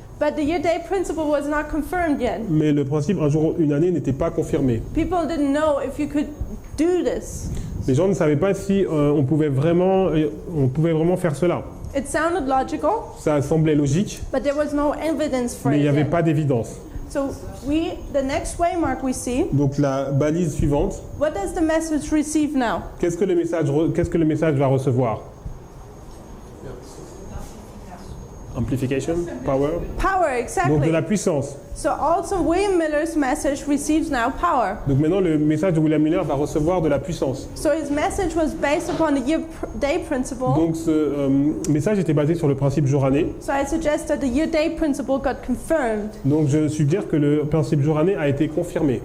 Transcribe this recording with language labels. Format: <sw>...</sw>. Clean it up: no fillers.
<en>But the year day principle was not confirmed yet.</en> <fr>Mais le principe un jour une année n'était pas confirmé.</fr> <en>People didn't know if you could do this.</en> <fr>Les gens ne savaient pas si on pouvait vraiment faire cela.</fr> <en>It sounded logical,</en> <fr>Ça semblait logique,</fr> <en>but there was no evidence for</en> <fr>mais il</fr> <en>it</en> <fr>n'y avait</fr> <en>yet.</en> <fr>pas d'évidence.</fr> <en>So the next waymark we see,</en> <fr>Donc la balise suivante,</fr> <en>what does the message receive now?</en> <fr>qu'est-ce que le message va recevoir?</fr> <en>Amplification, power. Power,</en> <fr>Donc de</fr> <en>exactly.</en> <fr>la puissance.</fr> <en>So also William Miller's message receives now power.</en> <fr>Donc maintenant le message de William Miller va recevoir de la puissance.</fr> <en>So his message was based upon the year-day principle.</en> <fr>Donc ce message était basé sur le principe jour-année.</fr> <en>So I suggest that the year-day principle got confirmed.</en> <fr>Donc je suggère que le principe jour-année a été confirmé.</fr>